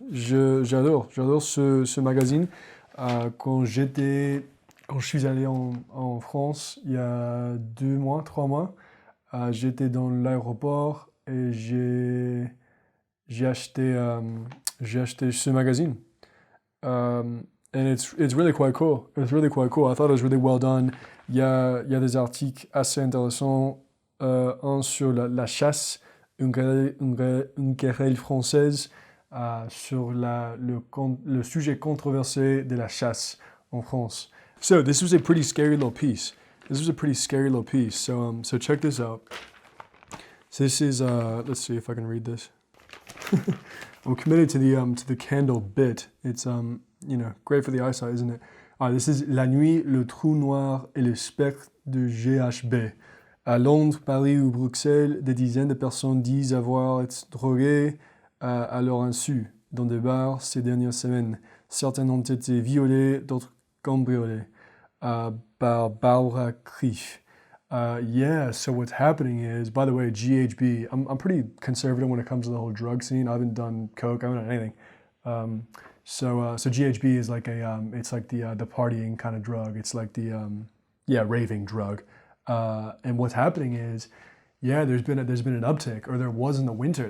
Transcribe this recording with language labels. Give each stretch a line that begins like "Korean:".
French: J'adore ce magazine. Quand je suis allé en France il y a 2 mois, 3 mois, j'étais dans l'aéroport et j'ai acheté ce magazine.
English: And it's really quite cool. It's really quite cool. I thought it was really well done.
French: Il y a des articles assez intéressants. Un sur la chasse, une querelle française sur le sujet controversé de la chasse en France.
English: So this was a pretty scary little piece. So check this out. This is let's see if I can read this. I'm committed to the Candle bit. It's great for the eyesight, isn't it? This is
French: La nuit, le trou noir et le spectre de GHB. À Londres, Paris ou Bruxelles, des dizaines de personnes disent avoir été droguées à leur insu dans des bars ces dernières semaines. Certaines ont été violées, d'autres cambriolées par Barbara Krief.
English: Yeah, so what's happening is, by the way, GHB, I'm pretty conservative when it comes to the whole drug scene. I haven't done coke, I haven't done anything. So GHB is like it's like the partying kind of drug. It's like the raving drug. And what's happening is, yeah, there's been an uptick, or there was in the winter.